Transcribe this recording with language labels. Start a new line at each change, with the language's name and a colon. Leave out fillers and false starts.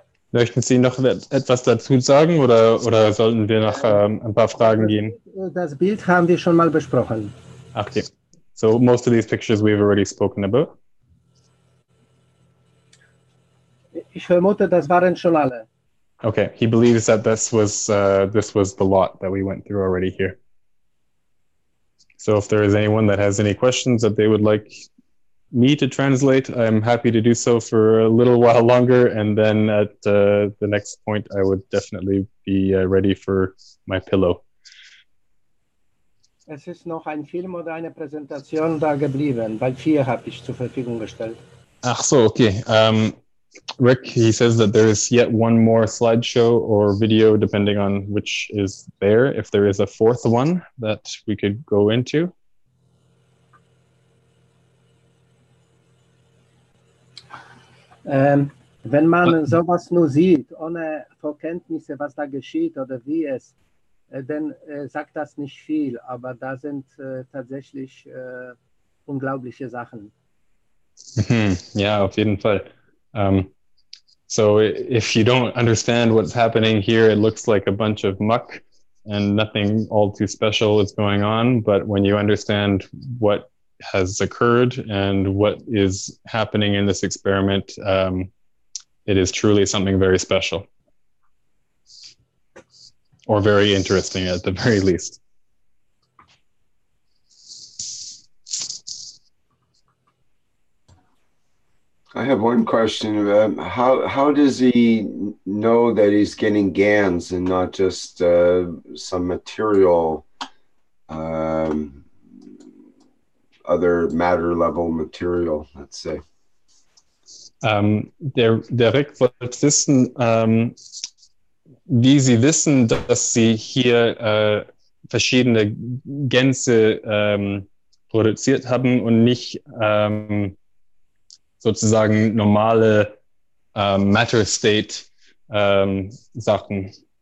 German: Möchten Sie noch etwas dazu sagen oder sollten wir noch ein paar Fragen gehen? Das Bild haben wir schon mal besprochen.
English: Okay. So most of these pictures we've already spoken about.
German: Ich vermute, das waren schon alle.
English: Okay. He believes that this was the lot that we went through already here. So if there is anyone that has any questions that they would like me to translate, I'm happy to do so for a little while longer, and then at the next point I would definitely be ready for my pillow.
German: Es ist noch ein Film oder eine Präsentation da geblieben, weil 4 habe ich zur Verfügung gestellt. Ach so, okay.
English: Rick, he says that there is yet one more slideshow or video, depending on which is there. If there is a fourth one that we could go into.
German: Wenn man sowas nur sieht, ohne Vorkenntnisse, was da geschieht oder wie es, dann sagt das nicht viel, aber da sind tatsächlich unglaubliche Sachen. Ja, auf jeden Fall.
English: So if you don't understand what's happening here, it looks like a bunch of muck and nothing all too special is going on. But when you understand what has occurred and what is happening in this experiment, it is truly something very special. Or very interesting at the very least. I have one question. How does he know that he's getting GANs and not just some material, other matter level material, let's say?
German: Der Rick wollte wissen, wie Sie wissen, dass Sie hier verschiedene Gänse produziert haben und nicht sozusagen normale Matter State Sachen.